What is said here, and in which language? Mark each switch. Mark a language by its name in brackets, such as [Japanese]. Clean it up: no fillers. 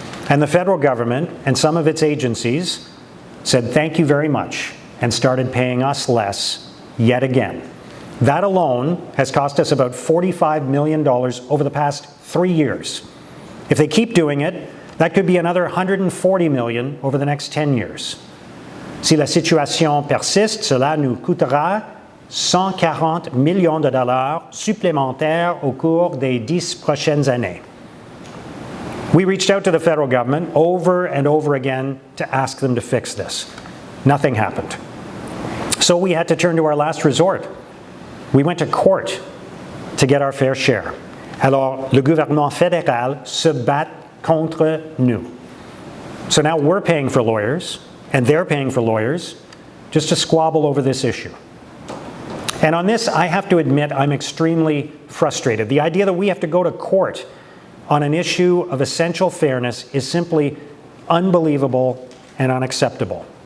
[English] And the federal government and some of its agencies said thank you very much and started paying us less yet again. That alone has cost us about $45 million over the past 3 years. If they keep doing it, that could be another $140 million over the next 10 years. [French] Si la situation persiste, cela nous coûtera 140 millions de dollars supplémentaires au cours des 10 prochaines années. [English] We reached out to the federal government over and over again to ask them to fix this. Nothing happened. So we had to turn to our last resort. We went to court to get our fair share. [French] Alors, le gouvernement fédéral se bat contre nous. [English] So now we're paying for lawyers, and they're paying for lawyers, just to squabble over this issue. And on this, I have to admit, I'm extremely frustrated. The idea that we have to go to court on an issue of essential fairness is simply unbelievable and unacceptable.